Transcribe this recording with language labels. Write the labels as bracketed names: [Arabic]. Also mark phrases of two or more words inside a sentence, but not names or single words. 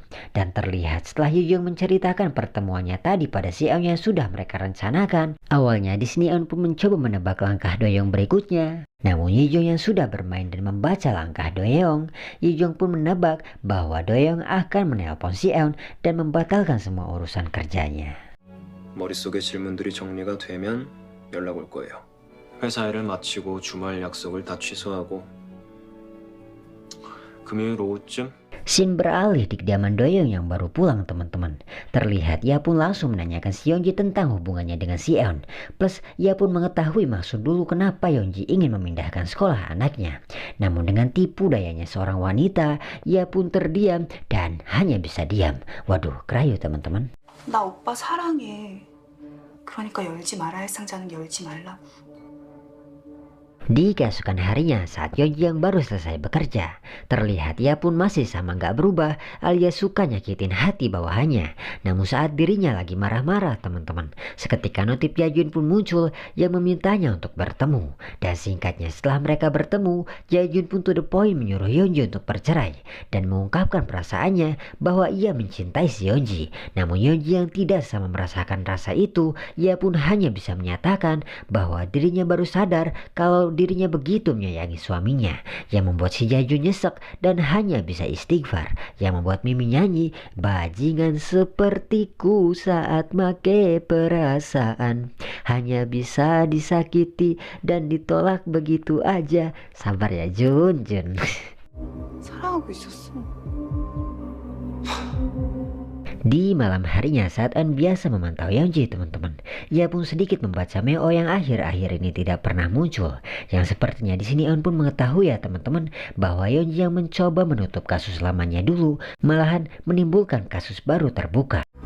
[Indonesian] Dan terlihat setelah Hijong menceritakan pertemuannya tadi pada si Eun yang sudah mereka rencanakan. Awalnya di sini Eun pun mencoba menebak langkah Doyoung berikutnya. Namun Yijong yang sudah bermain dan membaca langkah Doyoung, Yijong pun menebak bahwa Doyoung akan menelpon si Eun dan membatalkan semua urusan kerjanya. [Korean] 머릿속의 질문들이 정리가 되면 연락 올 거예요. 회사 일을 마치고 주말 약속을 다 취소하고 금요일 오후쯤 [Indonesian] Shin beralih di kediaman Doyoung yang baru pulang teman-teman. Terlihat ia pun langsung menanyakan si Yeonji tentang hubungannya dengan si Eun. Plus ia pun mengetahui maksud dulu kenapa Yeonji ingin memindahkan sekolah anaknya. Namun dengan tipu dayanya seorang wanita, ia pun terdiam dan hanya bisa diam. Waduh, kerayu teman-teman. [Korean] 나 오빠 사랑해. 그러니까 열지 말아야 할 상자는 열지 말라고. [Indonesian] Di keesokan harinya saat Yeonji yang baru selesai bekerja, terlihat ia pun masih sama gak berubah alias suka nyakitin hati bawahannya. Namun saat dirinya lagi marah-marah teman-teman, seketika notif Jae-yoon pun muncul yang memintanya untuk bertemu. Dan singkatnya setelah mereka bertemu, Jae-yoon pun [English] to the point [Indonesian] menyuruh Yeonji untuk bercerai dan mengungkapkan perasaannya bahwa ia mencintai si Yeonji. Namun Yeonji yang tidak sama merasakan rasa itu, ia pun hanya bisa menyatakan bahwa dirinya baru sadar kalau dirinya begitu menyayangi suaminya, yang membuat si Jae-yoon nyesek dan hanya bisa istighfar, yang membuat Mimi nyanyi bajingan sepertiku saat make perasaan hanya bisa disakiti dan ditolak begitu aja. Sabar ya Jun. [Korean] 사랑하고 있었어. [Indonesian] Di malam harinya saat Eun biasa memantau Yeonji teman-teman, ia pun sedikit membaca Meo yang akhir-akhir ini tidak pernah muncul. Yang sepertinya di sini Eun pun mengetahui ya teman-teman bahwa Yeonji yang mencoba menutup kasus lamanya dulu malahan menimbulkan kasus baru terbuka.